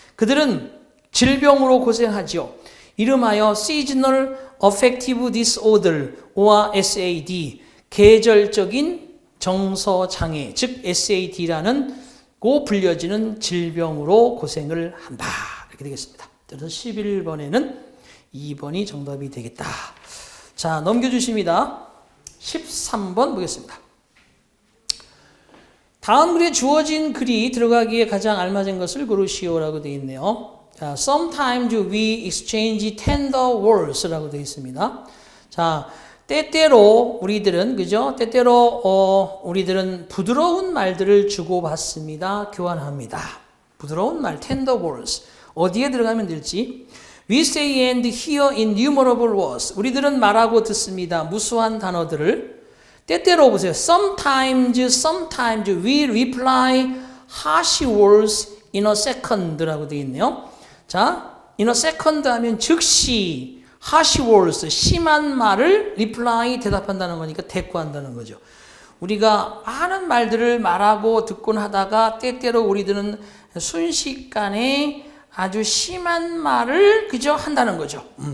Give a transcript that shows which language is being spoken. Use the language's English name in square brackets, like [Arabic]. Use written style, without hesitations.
[Korean] 그들은 질병으로 고생하죠. [English] 이름하여 seasonal affective disorder or SAD. [Korean] 계절적인 정서장애, 즉 SAD라는 고 불려지는 질병으로 고생을 한다. 이렇게 되겠습니다. 그래서 11번에는 2번이 정답이 되겠다. 자, 넘겨주십니다. 13번 보겠습니다. 다음 글에 주어진 글이 들어가기에 가장 알맞은 것을 고르시오라고 되어 있네요. [English] 자, sometimes we exchange tender words라고 [Korean] 되어 있습니다. 자, 때때로 우리들은 그죠? 때때로 우리들은 부드러운 말들을 주고받습니다. 교환합니다. 부드러운 말, tender words. 어디에 들어가면 될지. [English] We say and hear innumerable words. [Korean] 우리들은 말하고 듣습니다. 무수한 단어들을. 때때로 보세요. [English] Sometimes we reply harsh words in a second라고 [Korean] 되어 있네요. 자, [English] in a second [Korean] 하면 즉시 [English] harsh words, [Korean] 심한 말을 reply, 대답한다는 거니까 대꾸한다는 거죠. 우리가 많은 말들을 말하고 듣곤 하다가 때때로 우리들은 순식간에 아주 심한 말을 그저 한다는 거죠.